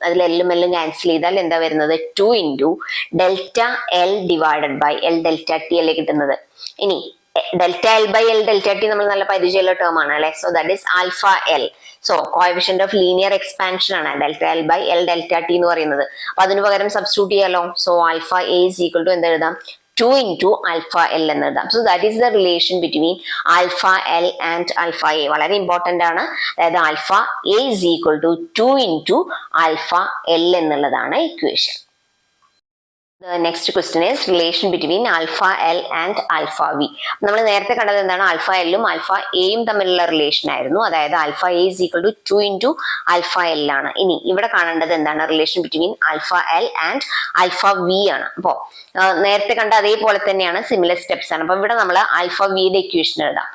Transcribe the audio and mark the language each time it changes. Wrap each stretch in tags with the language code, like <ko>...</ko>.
<ml>അതിൽ എല്ലും ക്യാൻസൽ ചെയ്താൽ എന്താ വരുന്നത്? 2 into delta L divided by L delta T അല്ലേ കിട്ടുന്നത്. ഇനി delta L by L delta T നമ്മൾ നല്ല പരിചയമുള്ള ടേം ആണ് അല്ലെ. So that is alpha L. So coefficient of linear expansion ആണ് delta L by L delta T എന്ന് പറയുന്നത്. അപ്പൊ അതിന് പകരം സബ്സ്റ്റിറ്റ്യൂട്ട് ചെയ്യാലോ. So alpha A is equal to എന്താ എഴുതാം?</ml> <en>2 into alpha L</en> <ml>എന്ന് എഴുതാം.</ml> <en>So that is the relation between alpha L and alpha A.</en> <ml>വളരെ ഇമ്പോർട്ടന്റ് ആണ്.</ml> <en>അതായത് alpha A is equal to 2 into alpha L</en> <ml>എന്നുള്ളതാണ് equation.</ml> <en>The next question is relation between alpha L and alpha V.</en> <ml>നമ്മൾ നേരത്തെ കണ്ടത് എന്താണ്? Alpha എല്ലും alpha എയും തമ്മിലുള്ള റിലേഷൻ ആയിരുന്നു. അതായത് alpha A is equal to 2 into alpha L ആണ്. ഇനി ഇവിടെ കാണേണ്ടത് എന്താണ്? Relation between alpha L and alpha V ആണ്. അപ്പോൾ നേരത്തെ കണ്ട അതേപോലെ തന്നെയാണ്, സിമിലർ സ്റ്റെപ്സ് ആണ്. അപ്പൊ ഇവിടെ നമ്മൾ ആൽഫ വിയുടെ ഇക്വേഷൻ എഴുതാം.</ml>